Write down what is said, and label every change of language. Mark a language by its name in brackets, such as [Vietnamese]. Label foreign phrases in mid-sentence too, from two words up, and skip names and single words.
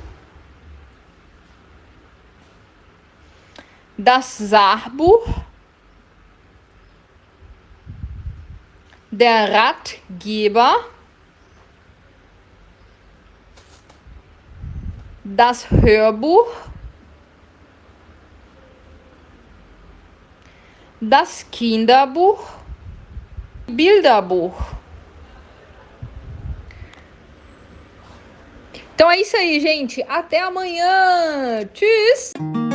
[German] das Sachbuch, der Ratgeber, das Hörbuch, das Kinderbuch, Bilderbuch. [Portuguese] Então é isso aí, gente. Até amanhã. Tschüss!